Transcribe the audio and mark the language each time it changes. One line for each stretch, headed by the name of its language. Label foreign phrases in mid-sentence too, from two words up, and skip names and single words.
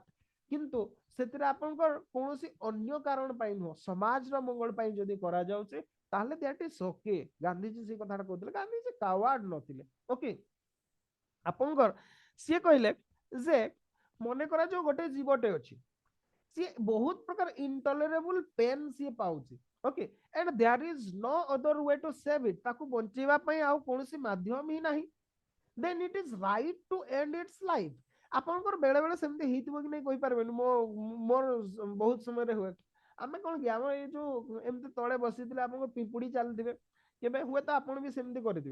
Odia: କିନ୍ତୁ ସେଥିରେ ଆପଣଙ୍କର କୌଣସି ଅନ୍ୟ କାରଣ ପାଇଁ ନୁହଁ, ସମାଜର ମଙ୍ଗଳ ପାଇଁ ଯଦି କରାଯାଉଛି, ତାହେଲେ
English: that is okay.
Odia: ଗାନ୍ଧୀଜୀ ସେ କଥାଟା କହୁଥିଲେ। ଗାନ୍ଧୀଜୀ କାୱାର୍ଡ ନଥିଲେ। ଓକେ, ଆପଣଙ୍କର ସିଏ କହିଲେ ଯେ ମନେ କରାଯାଉ ଗୋଟେ ଜୀବଟେ ଅଛି, ସିଏ ବହୁତ ପ୍ରକାର
English: intolerable pain
Odia: ସିଏ ପାଉଛି।
English: okay, and there is no other way to save it.
Odia: ତାକୁ ବଞ୍ଚେଇବା ପାଇଁ ଆଉ କୌଣସି ମାଧ୍ୟମ ହିଁ ନାହିଁ।
English: then it is right to end its life.
Odia: ଆପଣଙ୍କର ବେଳେ ବେଳେ ସେମିତି ହେଇଥିବ କି ନାହିଁ କହିପାରିବେନି। ମୋର ବହୁତ ସମୟରେ ହୁଏ। ଆମେ କଣ କି, ଆମ ଏଇ ଯୋଉ ଏମିତି ତଳେ ବସିଥିଲେ, ଆପଣଙ୍କ ପିମ୍ପୁଡି ଚାଲିଥିବେ, କେବେ ହୁଏତ ଆପଣ ବି ସେମିତି କରିଥିବେ।